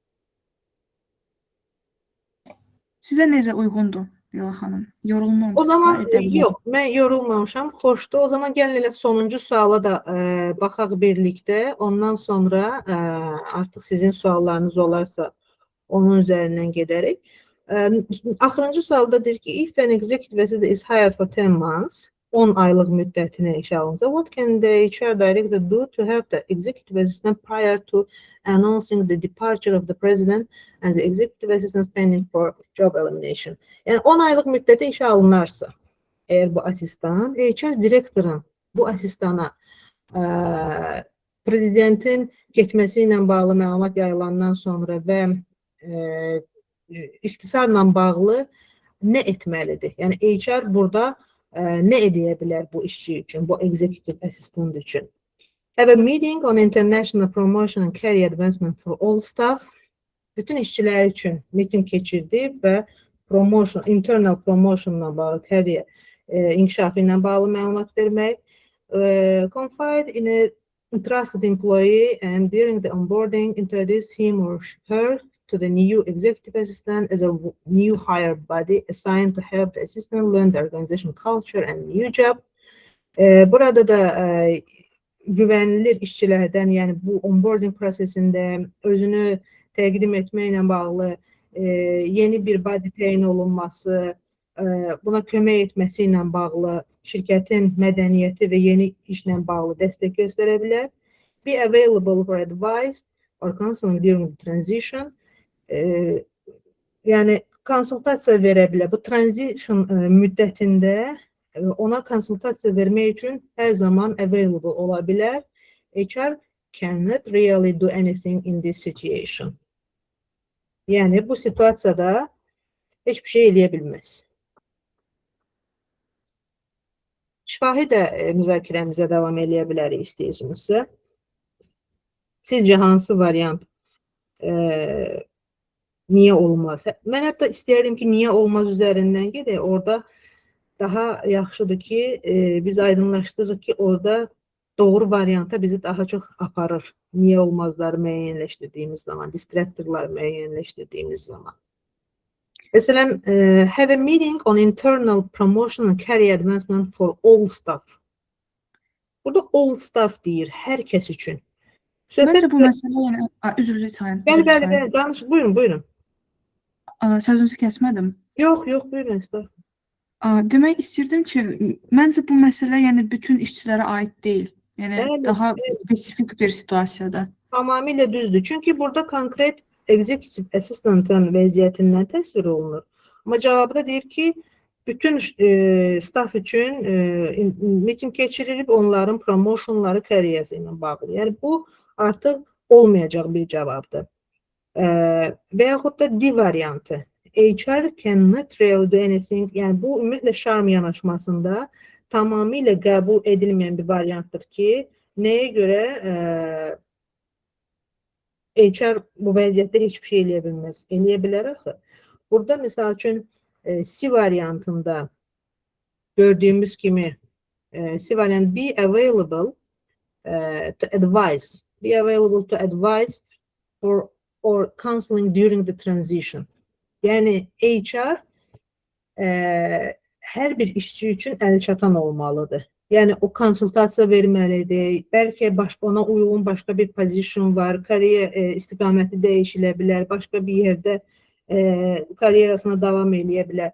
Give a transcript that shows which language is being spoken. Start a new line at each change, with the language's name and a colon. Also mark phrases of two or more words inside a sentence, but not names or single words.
Azerbaijani: Sizə necə uyğundur Leyla xanım? Yorulmamışsınız? O zaman yox, mən yorulmamışam, xoşdur. O zaman gəlin elə sonuncu suala da baxaq birlikdə. Ondan sonra artıq sizin suallarınız olarsa onun üzərindən gedərək. Axırıncı sualda deyir ki,
English: if an executive assistant is hired for 10 months,
Azerbaijani: 10 aylıq müddətinə işə alınsa,
English: what can the HR director do to help the executive assistant prior to announcing the departure of the president and the executive assistant pending for job elimination?
Azerbaijani: Yəni 10 aylıq müddətə işə alınarsa, əgər bu asistan, HR direktorun bu asistana prezidentin getməsi ilə bağlı məlumat yayılandan sonra və ixtisarla bağlı nə etməlidir? Yəni HR burada nə edə bilər bu işçi üçün, bu
English: executive assistant
Azerbaijani: üçün?
English: Have a meeting on international promotion and career advancement for all staff.
Azerbaijani: Bütün işçilər üçün miting keçirdi və internal promotionla bağlı, kariyer inkişafı ilə bağlı məlumat vermək.
English: Confide in a trusted employee and during the onboarding introduce him or her to the new executive assistant as a new hire body assigned to help the assistant learn the organization culture and new job.
Azerbaijani: Burada da güvənilir işçilərdən, yəni bu onboarding prosesində özünü təqdim etməklə bağlı yeni bir body təyin olunması, buna kömək etməsi ilə bağlı şirkətin mədəniyyəti və yeni işlə bağlı dəstək göstərə bilər.
English: Be available for advice or counseling during the transition.
Azerbaijani: Yəni konsultasiya verə bilər. Bu transition müddətində ona konsultasiya vermək üçün hər zaman available ola bilər.
English: HR cannot really do anything in this situation.
Azerbaijani: Yəni bu situasiyada heç bir şey eləyə bilməz. Şifahi də müzakirəmizə davam eləyə bilərik istəyirsinizsə. Sizcə hansı variant niyə olmaz? Mən hətta istəyərdim ki, niyə olmaz üzərindən gedək. Orada daha yaxşıdır ki, biz aydınlaşdırırıq ki, orada doğru varianta bizi daha çox aparır. Niyə olmazları müəyyənləşdirdiyimiz zaman, distractorlar müəyyənləşdirdiyimiz zaman. Məsələn,
English: have a meeting on internal promotion and career advancement for all staff.
Azerbaijani: Burada
English: all staff
Azerbaijani: deyir, hər kəs üçün. Məncə bu məsələ yəni üzr diləyirəm. Bəli, danış, buyurun. Sözünüzü kəsmədim. Yox, buyurun, estağfurullah. Demək istirdim ki, məncə bu məsələ yəni bütün işçilərə aid deyil. Yəni Bəli, daha spesifik bir situasiyada. Tamamilə düzdür. Çünki burada konkret
English: executive assistantın
Azerbaijani: vəziyyətindən təsvir olunur. Amma cavabda deyir ki, bütün staff üçün miting keçirilib, onların promotionları karyerası ilə bağlı. Yəni bu artıq olmayacaq bir cavabdır. Və yaxud da D variantı.
English: HR cannot really do anything.
Azerbaijani: Yəni bu ümumiyyətlə şarm yanaşmasında tamamilə qəbul edilməyən bir variantdır ki, nəyə görə HR bu vəziyyətdə heç bir şey eləyə bilməz. Eləyə bilər axı. Burada misal üçün C variantında gördüyümüz kimi C variant
English: be available to advise. Be available to advise or counseling during the transition.
Azerbaijani: Yəni HR hər bir işçi üçün əlçatan olmalıdır. Yəni o konsultasiya verməlidir. Bəlkə ona uyğun başqa bir pozisyon var, kariyer istiqaməti dəyişilə bilər, başqa bir yerdə karyerasına davam eləyə bilər.